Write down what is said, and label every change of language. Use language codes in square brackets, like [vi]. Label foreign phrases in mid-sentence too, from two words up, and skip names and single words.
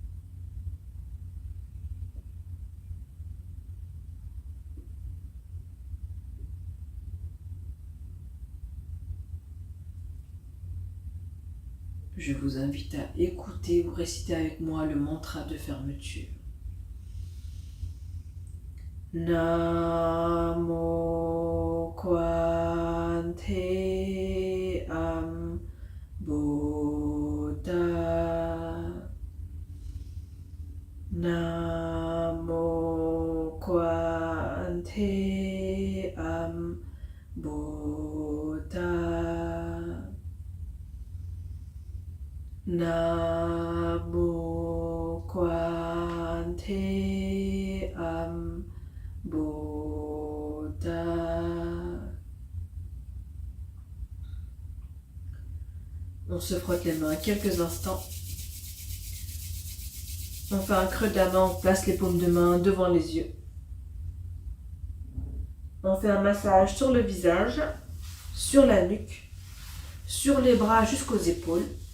[fr] Je vous invite à écouter ou réciter avec moi le mantra de fermeture. [sa] Namo Kwante Am Buddha. Namo Kwante Am Buddha. Namo Kwante Am Buddha. [fr] On se frotte les mains quelques instants On fait un creux de la main, on place les paumes de main devant les yeux. On fait un massage sur le visage, sur la nuque, sur les bras jusqu'aux épaules.